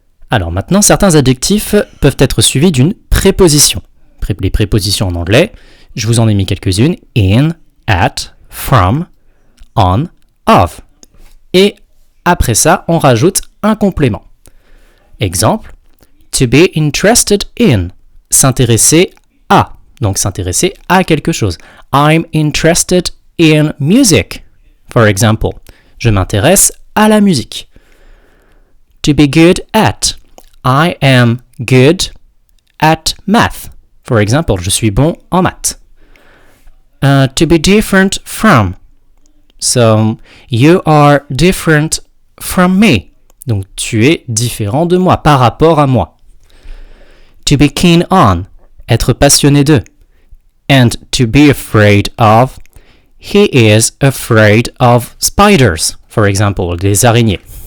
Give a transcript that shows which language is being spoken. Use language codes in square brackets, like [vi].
[fr] Alors maintenant, certains adjectifs peuvent être suivis d'une préposition. Les prépositions en anglais, je vous en ai mis quelques-unes. In, at, from, on, of. Et après ça, on rajoute un complément. [en] Exemple, to be interested in. [fr] S'intéresser à. Donc s'intéresser à quelque chose. [en] I'm interested in music. For example, [fr] je m'intéresse à la musique. [en] To be good at. I am good at math. For example, [fr] je suis bon en maths. [en] To be different from. So, you are different from me. [fr] Donc, tu es différent de moi, par rapport à moi. [en] To be keen on. [fr] Être passionné de. [en] And to be afraid of. He is afraid of spiders, for example, [fr] des araignées.